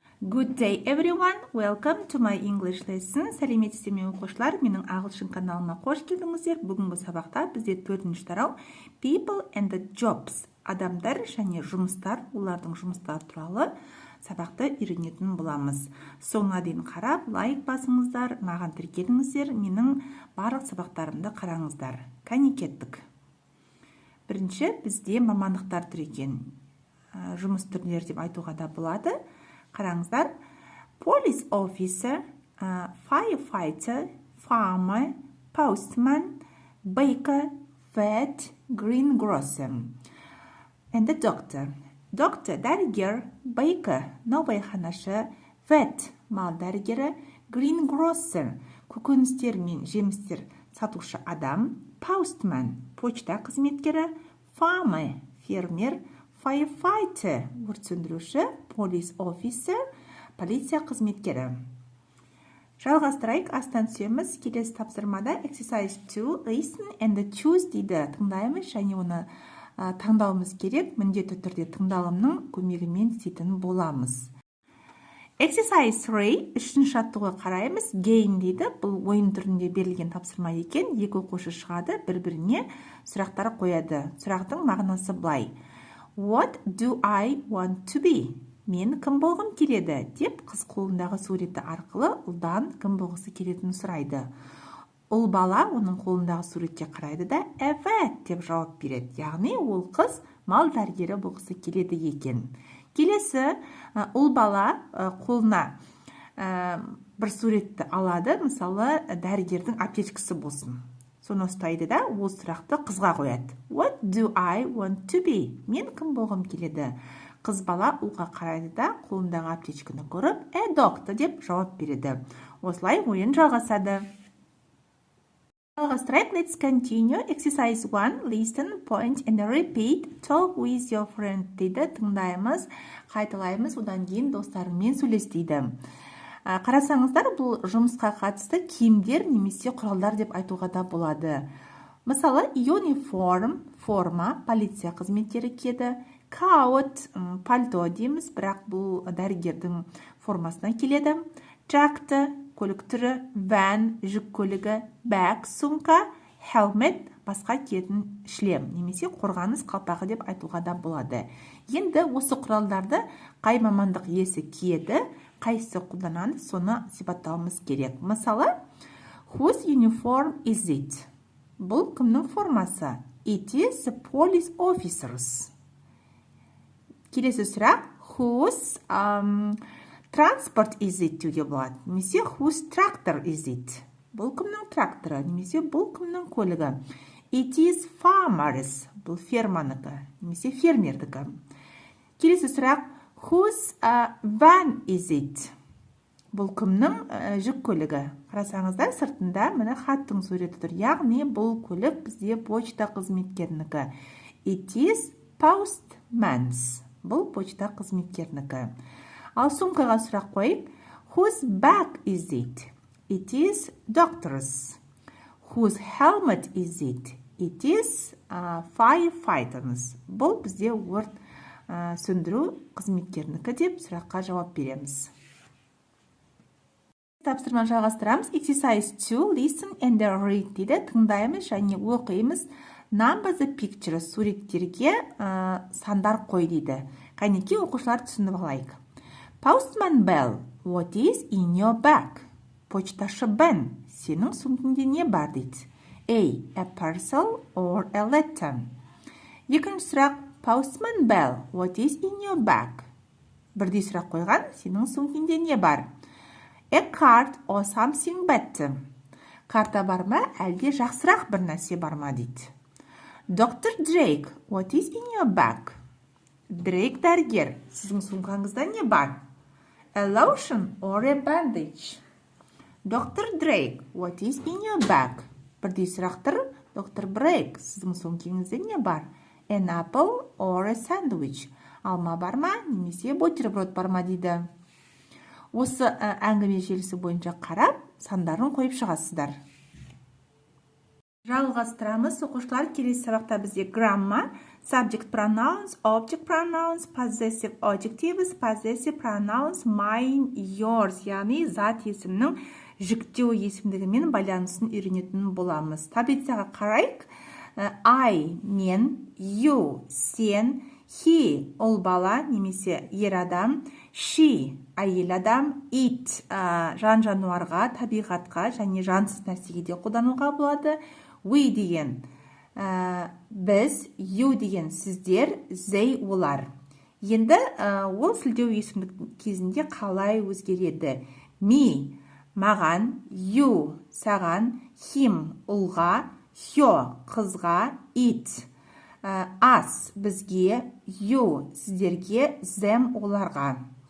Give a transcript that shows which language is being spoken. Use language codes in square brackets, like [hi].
[en] Good day everyone, welcome to my English lesson. [kk] Сәлеметсіздер ме оқушылар, менің ағылшын каналыма қош келдіңіздер. Бүгінгі сабақта бізде 4-ші тарау [en] People and the Jobs, [kk] адамдар және жұмыстар, олардың жұмыстары туралы сабақты үйренетін боламыз. Соңына дейін қарап, лайк басыңыздар, маған тіркеліңіздер, менің барлық сабақтарымды қараңыздар. Кәне кеттік. Бірінші бізде мамандықтар түрі екен. Жұмыс түрлері деп айтуға да болады. Қараңыздар, [en] police officer, firefighter, farmer, postman, baker, vet, greengrocer. And the doctor. [kk] Doctor, дәрігер, baker, наубайханашы, vet, мал дәрігері, greengrocer, көкөністер мен жемістер сатушы адам, postman, почта қызметкері, farmer, фермер, firefighter, өрт сөндіруші, [en] police officer, [kk] полиция қызметкері. Жалғастырайық, астан түсеміз. Келесі тапсырмада [en] exercise 2, listen and choose [kk] дейді. Тыңдаймыз және оны таңдауымыз керек. Міндетті түрде тыңдалымның көмегімен істейтін боламыз. Exercise 3, үшінші жаттығуға қараймыз. Game дейді. Бұл ойын түрінде берілген тапсырма екен. Екі оқушы шығады, бір-біріне сұрақтар қояды. Сұрақтың мағынасы былай. [en] What do I want to be? [kk] Мен кім болғым келеді? Деп қыз қолындағы суреті арқылы ұлдан кім болғысы келетінін сұрайды. Ұл бала оның қолындағы суретке қарайды да evet деп жауап береді. Яғни ол қыз мал дәрігері болғысы келеді екен. Келесі ұл бала қолына бір суретті алады, мысалы дәрігердің аптечкасы болсын. Соны ұстайды да, ол сұрақты қызға қояды. [en] What do I want to be? [kk] Мен кім болғым келеді? Қыз бала ұлға қарайды да, қолындағы аптечканы көріп, doctor деп жауап береді. Осылай ойын жалғасады. Жалғастырайық, [en] let's continue. Exercise 1, listen, point and repeat. Talk with your friend [kk] дейді. Тыңдаймыз, қайталаймыз, одан кейін достарыңмен сөйлес дейді. Қарасаңыздар, бұл жұмысқа қатысты киімдер немесе құралдар деп айтуға да болады. Мысалы, uniform, форма, полиция қызметтері киеді. Coat, пальто дейміз, бірақ бұл дәрігердің формасына келеді. Jacket, көлік түрі, van, жүк көлігі, bag, сумка, helmet, басқа киетін шлем, немесе қорғаныс қалпағы деп айтуға да болады. Енді осы құралдарды қай мамандық иесі киеді, қайсысы қолданады, соны сипаттауымыз керек. Мысалы, [en] whose uniform is it? [kk] Бұл кімнің формасы? [en] It is the police officers. [kk] Келесі сұрақ, [en] whose transport is it [kk] деуге болады. Немесе [en] whose tractor is it? [kk] Бұл кімнің тракторы, немесе бұл кімнің көлігі. [en] It is farmers. [kk] Бұл ферманыкі, немесе фермердікі. Келесі сұрақ, [en] whose van is it? [kk] Бұл кімнің жүк көлігі. Қарасаңыздар, сыртында міне хаттың суреті тұр. Яғни бұл көлік бізде почта қызметкерінікі. [en] It is postman's. [kk] Бұл почта қызметкерінікі. Ал сумкаға сұрақ қойып, [en] whose bag is it? It is doctor's. Whose helmet is it? It is firefighters. [kk] Бұл бізде өрт сөндіру қызметкерінікі деп сұраққа жауап береміз. Тапсырма жалғастырамыз. [en] Exercise 2, listen and read [kk] дейді. Тыңдаймыз және оқимыз. [en] Number the pictures, [kk] суреттерге сандар қой дейді. Қайнеке оқушылар түсініп алайық. [en] Postman Bell, what is in your bag? [kk] Почташы Бен, сенің сумкеңде не бар дейді. [en] A parcel or a letter? [kk] Екінші сұрақ, [en] Postman Bell, what is in your bag? [kk] Бірдей сұрақ қойған, сенің сумкеңде не бар? [en] A card or something better? [kk] Карта бар ма, әлде жақсырақ бір нәрсе бар ма дейді. [en] Dr. Drake, what is in your bag? [kk] Дрейк дәрігер, сіздің сумкаңызда не бар? [en] A lotion or a bandage? [kk] Dr. [en] Drake, what is in your bag? [kk] Бірдей сұрақтыр, Dr. Drake, сіздің сумкеңізде не бар? [en] An apple or a sandwich? [kk] Алма бар ма, немесе бутерброд бар ма дейді. Осы әңгіме желісі бойынша қарап, сандарын қойып шығасыздар. Жалғастырамыз. Оқушылар, келесі сабақта бізде грамма, [en] subject pronouns, object pronouns, possessive adjectives, possessive pronouns, mine, yours, [kk] яғни зат есімнің жіктеу есімдігімен байланысын үйренетін боламыз. Таблицаға қарайық. I, мен, you, сен, he, ол бала, немесе ер адам, she, әйел адам, it, жан-жануарға, табиғатқа және жансыз нәрсеге де қолдануға болады. We деген біз, you деген сіздер, they олар. Енді ол сілтеу есімдік кезінде қалай өзгереді? [en] Me, маған, you, саған, him, ұлға, her, қызға, it, us, бізге, you, сіздерге, them, оларға.